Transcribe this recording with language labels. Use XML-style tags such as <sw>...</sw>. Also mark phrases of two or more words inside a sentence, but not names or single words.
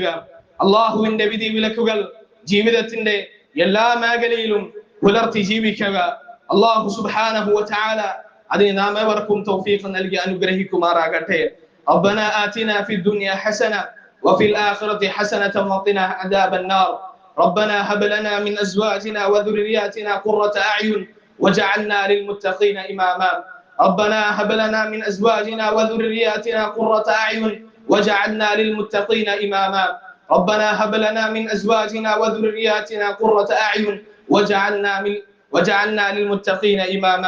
<ml>അല്ലാഹുവിന്റെ വിധി വിലക്കുകൾ ജീവിതത്തിന്റെ എല്ലാ മേഖലയിലും പുലർത്തി ജീവിക്കുക. അല്ലാഹു</ml> <ar>سبحانه وتعالى</ar> <ml>അതിന് നാം ഏവർക്കും തൗഫീഖ് നൽകി അനുഗ്രഹിക്കുമാറാകട്ടെ.</ml> <ar>ربنا آتنا في الدنيا حسنة وفي الآخرة حسنة وقنا عذاب النار. ربنا هب لنا من أزواجنا وذرياتنا قرة أعين وجعلنا للمتقين إماما. ربنا هب لنا من أزواجنا وذرياتنا قرة أعين وجعلنا للمتقين إماما. ربنا هب لنا من أزواجنا وذرياتنا قرة أعين وجعلنا للمتقين إماما.</ar>